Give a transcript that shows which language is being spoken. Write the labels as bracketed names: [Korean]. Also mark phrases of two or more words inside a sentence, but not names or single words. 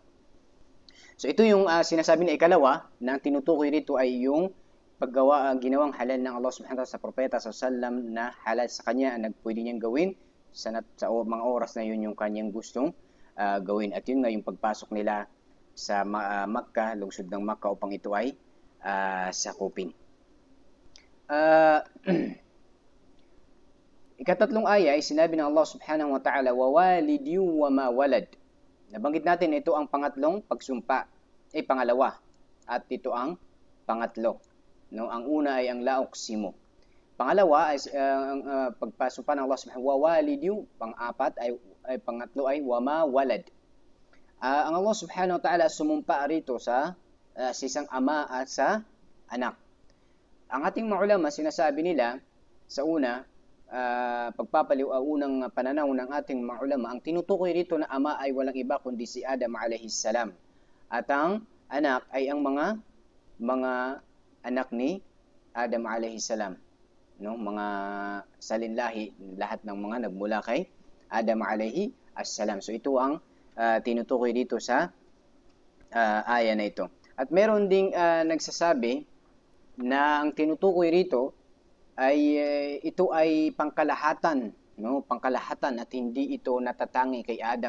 [Filipino] So ito yung sinasabi na ikalawa na tinutukoy rito ay yung ginawang halal ng Allah [Arabic] سبحانه وتعالى [Filipino] sa Propeta sallam na halal sa kanya, pwede niyang gawin sa mga oras na yun yung kanyang gustong gawin. At yun nga yung pagpasok nila sa Makkah, lungsod ng Makkah, upang ito ay sakupin. Ikatatlong aya ay sinabi ng Allah [Arabic] سبحانه وتعالى, ووالد وما ولد. [Filipino] Nabanggit natin ito ang pangatlong pagsumpa, pangalawa, at ito ang pangatlo, no. Ang una ay ang [Arabic] لا أقسم. [Filipino] Pangalawa ay pagpasumpa ng Allah [Arabic] سبحانه ووالد, [Filipino] pang-apat ay pangatlo ay [Arabic] وما ولد. [Filipino] Ang Allah [Arabic] سبحانه وتعالى [Filipino] sumumpa rito sa isang ama at sa anak. Ang ating mga ulama, sinasabi nila sa una, unang pananaw ng ating mga ulama, ang tinutukoy rito na ama ay walang iba kundi si Adam [Arabic] عليه السلام. [Filipino] At ang anak ay ang mga anak ni Adam [Arabic] عليه السلام, [Filipino] no, mga salinlahi, lahat ng mga nagmula kay Adam [Arabic] عليه السلام. [Filipino] So ito ang tinutukoy dito sa aya na ito. At meron ding nagsasabi na ang tinutukoy rito ay ito ay pangkalahatan, no, pangkalahatan, at hindi ito natatangi kay Adam.